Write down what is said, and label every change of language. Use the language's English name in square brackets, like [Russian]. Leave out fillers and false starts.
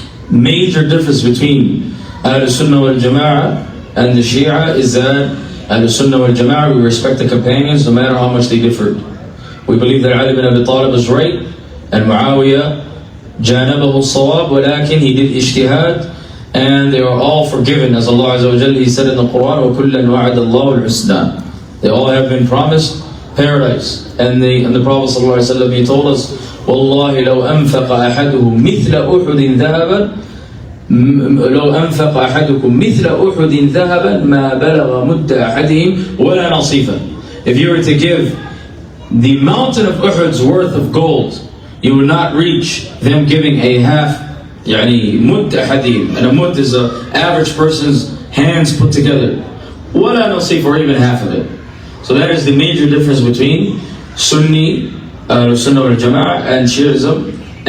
[English] Major difference between Ahl Sunnah wal Jama'ah and the Shia is that Ahl Sunnah wal Jama'ah, we respect the companions no matter how much they differed. We believe that Ali ibn Abi Talib was right, and Muawiyah janabahu as-sawab, walakin he did ijtihad, and they are all forgiven, as Allah Azza wa Jalla, He said in the Quran, [Arabic] وَكُلًّا وَعَدَ اللَّهُ الْحُسْنَى. [English] They all have been promised paradise. And the Prophet ﷺ, he told us, [Arabic] وَاللَّهِ لَوْ أَنفَقَ أَحَدُهُمْ مِثْلَ أُحُدٍ ذَهَبًا لو أنفق أحدكم مثل أحد ذهبا ما بلغ مد أحدهم ولا نصيفا. [English] If you were to give the mountain of Uhud's worth of gold, you will not reach them giving a half, [Arabic] مد أحدهم, [English] and a mud is an average person's hands put together. [Arabic] ولا نصيف, [English] or even half of it. So that is the major difference between Sunni, Sunnah wal Jama'ah, and Shi'ism.